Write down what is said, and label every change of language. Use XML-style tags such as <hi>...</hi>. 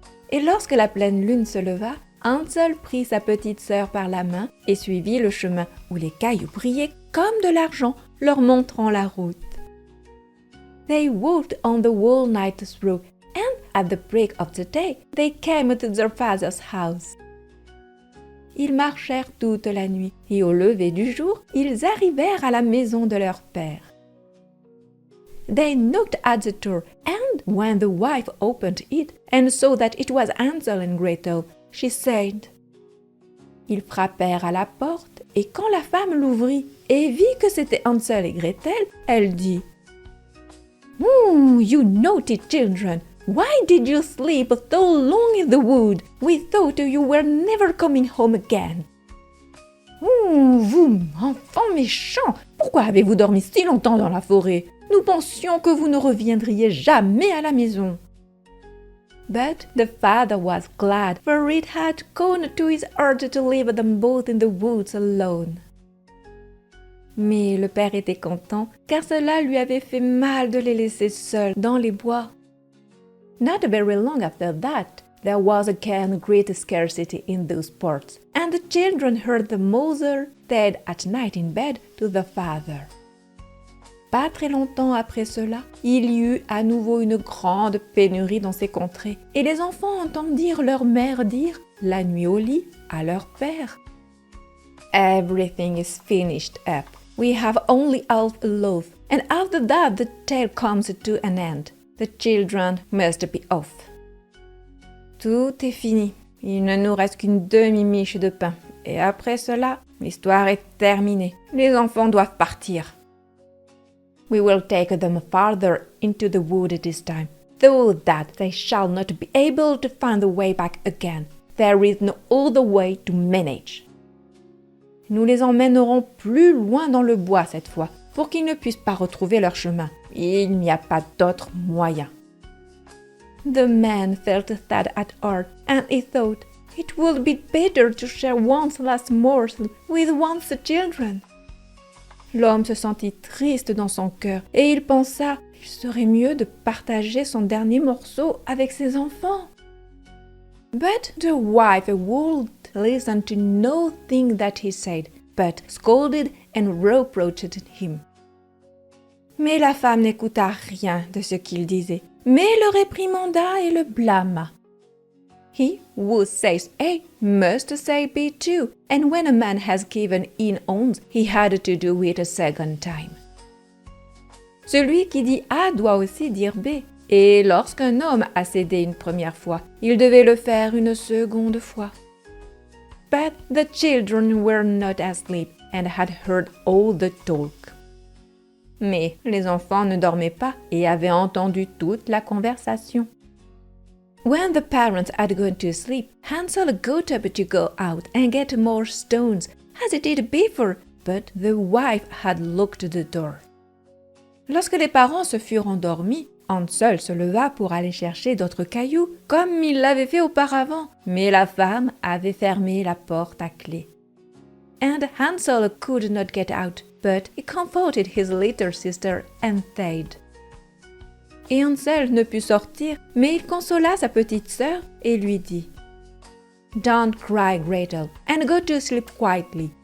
<fr>Et lorsque la pleine lune se leva, Hansel prit sa petite sœur par la main et suivit le chemin où les cailloux brillaient comme de l'argent, leur montrant la route.</fr> <en>They walked on the whole night through, and at the break of the day, they came to their father's house.</en> <fr>Ils marchèrent toute la nuit, et au lever du jour, ils arrivèrent à la maison de leur père.</fr> <en>They knocked at the door, and when the wife opened it and saw that it was Hansel and Gretel, she said.</en> <fr>Ils frappèrent à la porte, et quand la femme l'ouvrit et vit que c'était Hansel et Gretel, elle dit «</fr> <en>You naughty children! Why did you sleep so long in the wood? We thought you were never coming home again.</en> <fr>»« Vous, enfants méchants, pourquoi avez-vous dormi si longtemps dans la forêt? Nous pensions que vous ne reviendriez jamais à la maison.</fr> <en>» But the father was glad, for it had gone to his heart to leave them both in the woods alone.</en> <fr>Mais le père était content, car cela lui avait fait mal de les laisser seuls dans les bois.</fr> <en>Not very long after that, there was again great scarcity in those parts, and the children heard the mother dead at night in bed to the father.</en> <fr>Pas très longtemps après cela, il y eut à nouveau une grande pénurie dans ces contrées, et les enfants entendirent leur mère dire, la nuit au lit, à leur père.</fr> <en>Everything is finished up. We have only half a loaf, and after that the tale comes to an end. The children must be off.</en> <fr>Tout est fini. Il ne nous reste qu'une demi-miche de pain. Et après cela, l'histoire est terminée. Les enfants doivent partir.</fr> <en>We will take them farther into the wood this time, though that they shall not be able to find the way back again. There is no other way to manage.</en> <fr>Nous les emmènerons plus loin dans le bois cette fois, pour qu'ils ne puissent pas retrouver leur chemin. Il n'y a pas d'autre moyen.</fr> <en>The man felt sad at heart, and he thought it would be better to share one's last morsel with one's children.</en> <fr>L'homme se sentit triste dans son cœur, et il pensa qu'il serait mieux de partager son dernier morceau avec ses enfants.</fr> <en>But the wife would listen to nothing that he said, but scolded and reproached him.</en> <fr>Mais la femme n'écouta rien de ce qu'il disait, mais le réprimanda et le blâma.</fr> <en>He who says A must say B too, and when a man has given in once, he had to do it a second time.</en> <fr>Celui qui dit A doit aussi dire B, et lorsqu'un homme a cédé une première fois, il devait le faire une seconde fois.</fr> <en>But the children were not asleep and had heard all the talk.</en> <fr>Mais les enfants ne dormaient pas et avaient entendu toute la conversation.</fr> <en>When the parents had gone to sleep, Hansel got up to go out and get more stones, as he did before, but the wife had locked the door.</en> <fr>Lorsque les parents se furent endormis, Hansel se leva pour aller chercher d'autres cailloux, comme il l'avait fait auparavant, mais la femme avait fermé la porte à clé.</fr> <en>And Hansel could not get out, but he comforted his little sister and stayed.</en> <fr>Et Hansel ne put sortir, mais il consola sa petite sœur et lui dit «</fr> <en>Don't cry, Gretel, and go to sleep quietly.</en>